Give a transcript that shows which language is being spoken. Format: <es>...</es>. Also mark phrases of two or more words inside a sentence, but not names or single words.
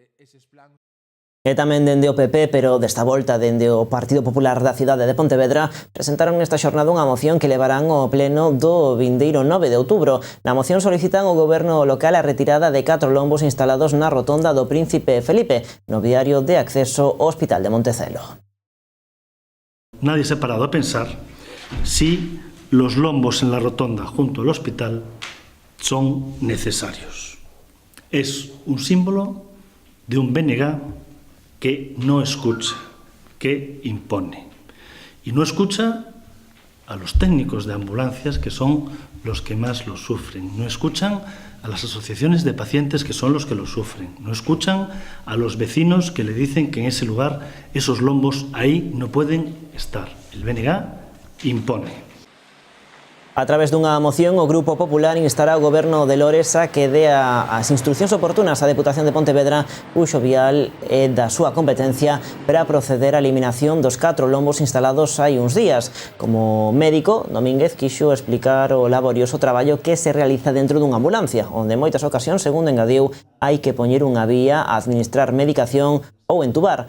<gl>E tamén dende o PP, pero desta volta dende o Partido Popular da cidade de Pontevedra, presentaron nesta xornada unha moción que levarán ao pleno do vindeiro 9 de outubro. Na moción solicitan ao goberno local a retirada de 4 lombos instalados na rotonda do Príncipe Felipe, no viario de acceso ao Hospital de Montecelo.</gl> <es>Nadie se ha parado a pensar si los lombos en la rotonda junto al hospital son necesarios. Es un símbolo de un BNG que no escucha, que impone. Y no escucha a los técnicos de ambulancias, que son los que más lo sufren. No escuchan a las asociaciones de pacientes, que son los que lo sufren. No escuchan a los vecinos que le dicen que en ese lugar esos lombos ahí no pueden estar. El BNG impone.</es> <gl>A través dunha moción, o Grupo Popular instará o Goberno de Lores a que dea as instruccións oportunas á Deputación de Pontevedra, cuxo vial é da súa competencia, para proceder á eliminación dos 4 lombos instalados hai uns días. Como médico, Domínguez quixo explicar o laborioso traballo que se realiza dentro dunha ambulancia, onde en moitas ocasións, segundo engadiu, hai que poñer unha vía a administrar medicación ou entubar.</gl>